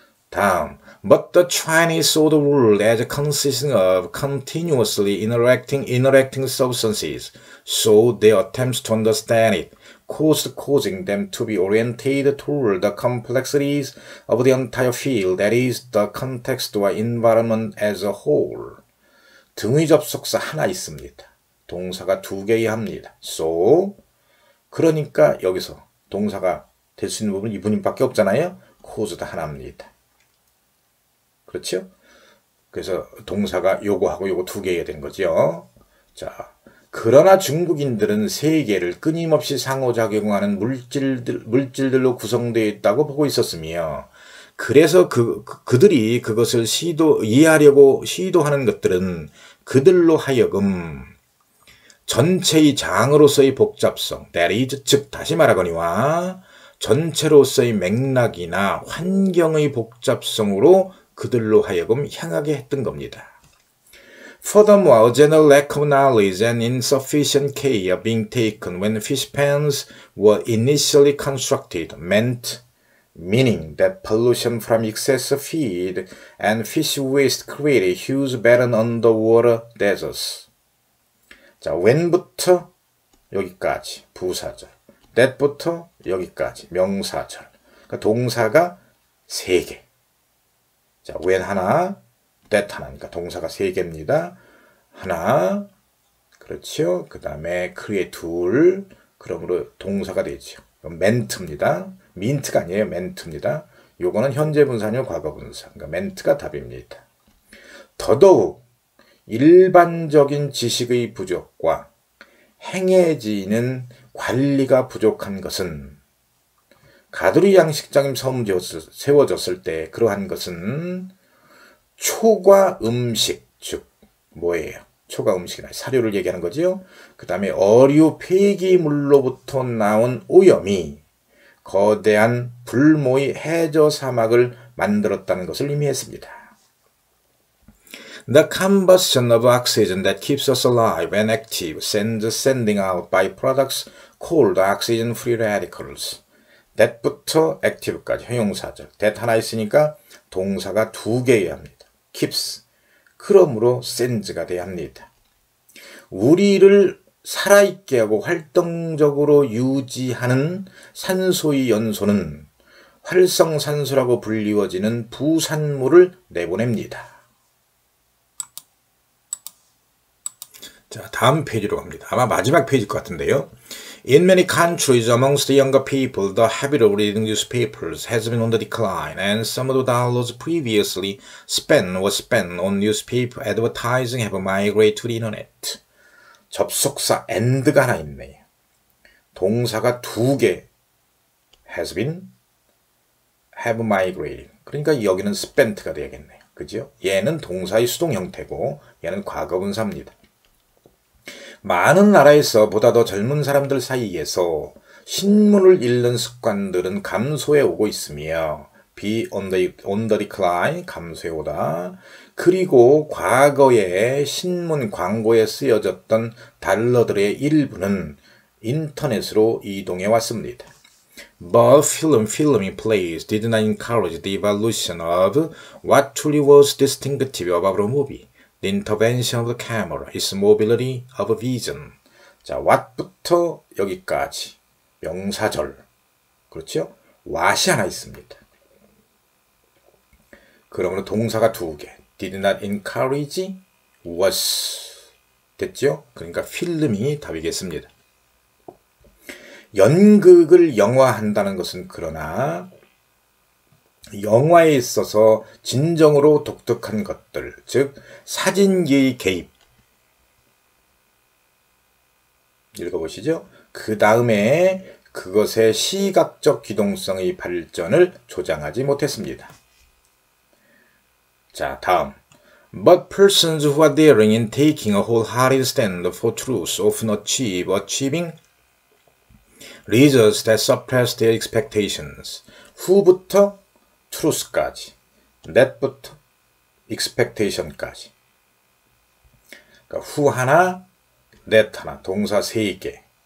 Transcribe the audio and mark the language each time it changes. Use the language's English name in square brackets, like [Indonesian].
[Korean] 다음, [English] but the Chinese saw the rule as consisting of continuously interacting substances, so their attempts to understand it causing them to be oriented toward the complexities of the entire field, that is, the context or environment as a whole. [Korean] 등의 접속사 하나 있습니다. 동사가 2개여야 합니다. So, 그러니까 여기서 동사가 될 수 있는 부분은 이 부분밖에 없잖아요. caused 하나입니다. 그렇죠? 그래서 동사가 요거하고 요거 2개여야 되는 거죠. 자, 그러나 중국인들은 세계를 끊임없이 상호작용하는 물질들로 구성되어 있다고 보고 있었으며, 그래서 그들이 그것을 이해하려고 시도하는 것들은 그들로 하여금 전체의 장으로서의 복잡성, [English] that is, [Korean] 즉 다시 말하거니와 전체로서의 맥락이나 환경의 복잡성으로 그들로 하여금 향하게 했던 겁니다. [English] Furthermore, a general lack of knowledge and insufficient care being taken when fish pens were initially constructed meaning that pollution from excessive feed and fish waste created huge barren underwater deserts. [Korean] 자, when부터 여기까지 부사절, that부터 여기까지 명사절. 그러니까 동사가 3개. 자, when 하나, that 하나니까 동사가 3개입니다. 하나, 그렇죠. 그 다음에 create 둘, 그러므로 동사가 되죠. meant입니다. meant가 아니에요. meant입니다. 요거는 현재 분사 아니면 과거 분사. 그러니까 meant가 답입니다. 더더욱 일반적인 지식의 부족과 행해지는 관리가 부족한 것은, 가두리 양식장이 세워졌을 때 그러한 것은 초과 음식, 즉 뭐예요? 식초가 음식이나 사료를 얘기하는 거지요. 그 다음에 어류 폐기물로부터 나온 오염이 거대한 불모의 해저 사막을 만들었다는 것을 의미했습니다. [English] The combustion of oxygen that keeps us alive and active sending out byproducts called oxygen-free radicals. [Korean] that부터 active까지 형용사절. that 하나 있으니까 동사가 두 개여야 합니다. [English] keeps. [Korean] 그러므로 sends가 돼야 합니다. 우리를 살아있게 하고 활동적으로 유지하는 산소의 연소는 활성산소라고 불리워지는 부산물을 내보냅니다. 자, 다음 페이지로 갑니다. 아마 마지막 페이지일 것 같은데요. [English] In many countries amongst the younger people, the habit of reading newspapers has been on the decline, and some of the dollars previously spent on newspaper advertising have migrated to the internet. [Korean] 접속사 and가 하나 있네요. 동사가 두 개 [English] has been, have migrated. [Korean] 그러니까 여기는 spent가 되야겠네요. 그죠? 얘는 동사의 수동 형태고 얘는 과거분사입니다. 많은 나라에서 보다 더 젊은 사람들 사이에서 신문을 읽는 습관들은 감소해 오고 있으며 [English] be on the decline, [Korean] 감소해 오다. 그리고 과거에 신문 광고에 쓰여졌던 달러들의 일부는 인터넷으로 이동해 왔습니다. [English] But filming plays did not encourage the evolution of what truly was distinctive about a movie. The intervention of the camera, its mobility of vision. [Korean] 자, what부터 여기까지 명사절. 그렇죠? what이 하나 있습니다. 그러면 동사가 두 개. [English] Did not encourage, was. [Korean] 됐죠? 그러니까 필름이 답이겠습니다. 연극을 영화한다는 것은 그러나 영화에 있어서 진정으로 독특한 것들, 즉 사진기의 개입. 읽어보시죠. 그 다음에 그것의 시각적 기동성의 발전을 조장하지 못했습니다. 자, 다음. [English] But persons who are daring in taking a wholehearted stand for truth often achieving results that surpass their expectations. [Korean] 후부터 truth까지, that부터 expectation까지. 그러니까 후 하나, that 하나, 동사 세 개.